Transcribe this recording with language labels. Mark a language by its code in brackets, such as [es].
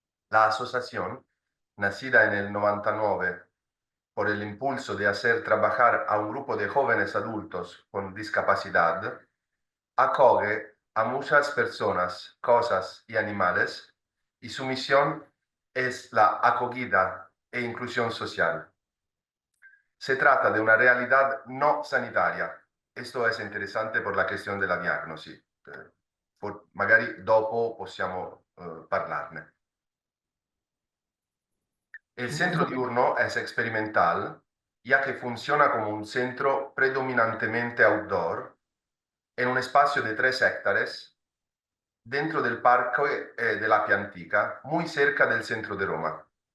[es] La asociación, nacida en el 99 por el impulso de hacer trabajar a un grupo de jóvenes adultos con discapacidad, acoge a muchas personas, cosas y animales, y su misión es la acogida e inclusión social. Se trata de una realidad no sanitaria. Esto es interesante por la [it] cuestione della diagnosi. Magari dopo possiamo parlarne. [es] El centro diurno es experimental, ya que funciona como un centro predominantemente outdoor, en un espacio de 3 hectáreas, dentro del Parque de la Piantica, muy cerca del centro de Roma.